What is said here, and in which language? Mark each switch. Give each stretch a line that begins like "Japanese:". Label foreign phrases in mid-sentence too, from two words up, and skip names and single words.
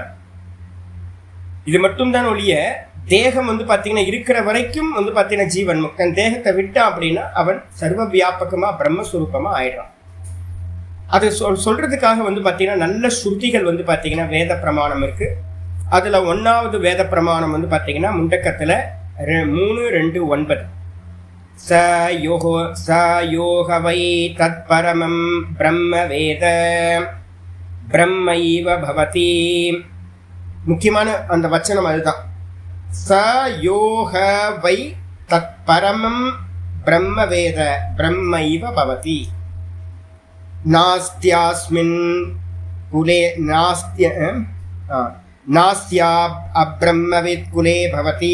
Tamil: இது மட்டும்தான் ஒழிய தேகம் பார்த்தீங்கன்னா இருக்கிற வரைக்கும் பார்த்தீங்கன்னா ஜீவன் முக்தன். தேகத்தை விட்டான் அப்படின்னா அவன் சர்வ வியாபகமாக பிரம்மஸ்வரூபமாக ஆயிடுறான். அது சொல்றதுக்காக பார்த்தீங்கன்னா நல்ல ஸ்ருதிகள் பார்த்தீங்கன்னா வேத பிரமாணம் இருக்கு. அதில் 1வது வேத பிரமாணம் பார்த்தீங்கன்னா முண்டக்கத்தில் 3:2-9.
Sanskrit: स योह वै तत्परमं ब्रह्म वेद ब्रह्मैव भवति.
Tamil: முக்கியமான அந்த வச்சனம் அதுதான்.
Sanskrit: स यो ह वै तत् परमं ब्रह्म वेद ब्रह्मैव भवति. नास्त्यस्मिन् कुले नास्य अब्रह्मवित् कुले भवति.